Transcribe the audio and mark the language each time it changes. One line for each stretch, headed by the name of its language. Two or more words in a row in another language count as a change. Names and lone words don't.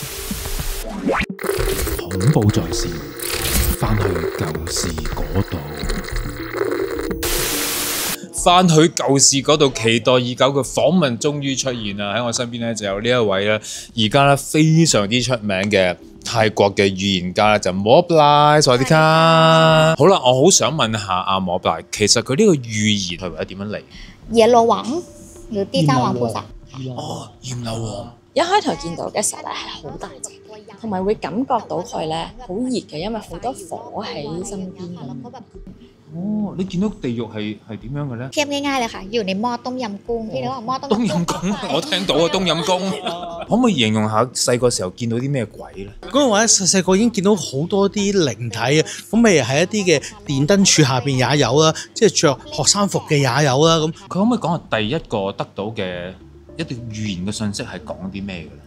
Cantonese: 恐怖在線，返去舊時嗰度。翻去舊時嗰度，期待已久嘅訪問終於出現啦！喺我身邊咧就有呢一位咧，而家咧非常之出名嘅泰國嘅語言家咧，就Mobleye，
Thai: สวัสดีครับ。
Cantonese: 好啦，我好想問下阿Mobleye，其實佢呢個語言係為咗點樣嚟？耶羅王หรือ地藏王菩薩。哦，閻羅王。一開頭見到嘅時候咧係好大隻，同埋會感覺到佢咧好熱嘅，因為好多火喺身邊咁。哦，你見到地獄係點樣嘅咧？
Thai: เทียบง่ายๆเลยค่ะอยู่ในหม้อต้มยำกุ้งพี่นึกว่าหม้อต้ม
Cantonese: 冬陰功，我聽到啊，冬陰功。可唔可以形容下細個時候見到啲咩鬼咧？嗰陣話咧，細細個已經見到好多啲靈體啊，咁咪喺一啲嘅電燈柱下邊也有啦，即係着學生服嘅也有啦，咁佢可唔可以講下第一個得到嘅一段語言嘅信息係講啲咩嘅咧？